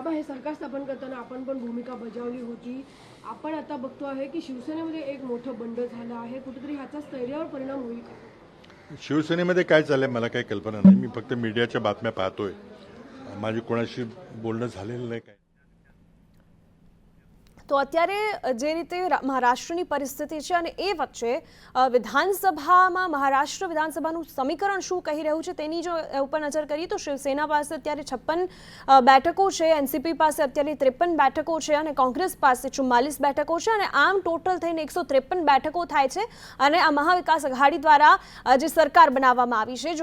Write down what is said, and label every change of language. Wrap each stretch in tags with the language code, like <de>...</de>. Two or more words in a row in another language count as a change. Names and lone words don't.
<mr>बाबा, हे सरकार स्थापन करताना आपण पण भूमिका बजावली होती। आपण आता बघतो आहे की शिवसेनेमध्ये एक मोठं बंड झालं आहे, कुठेतरी ह्याचा स्थैर्यावर परिणाम होईल का? शिवसेनेमध्ये काय चाललंय मला काही कल्पना नाही। मी फक्त मीडियाच्या बातम्या पाहतोय, माझी कोणाशी बोलणं झालेलं नाही। काय</mr> <gu>તો અત્યારે જે રીતે મહારાષ્ટ્રની પરિસ્થિતિ છે અને એ વચ્ચે વિધાનસભામાં મહારાષ્ટ્ર વિધાનસભાનું સમીકરણ શું કહી રહ્યું છે તેની જો ઉપર નજર કરીએ તો શિવસેના પાસે અત્યારે 56 બેઠકો છે, એનસીપી પાસે અત્યારે 53 બેઠકો છે અને કોંગ્રેસ પાસે 44 બેઠકો છે અને આમ ટોટલ થઈને 153 બેઠકો થાય છે અને આ મહાવિકાસ અઘાડી દ્વારા જે સરકાર બનાવવામાં આવી છે।</gu>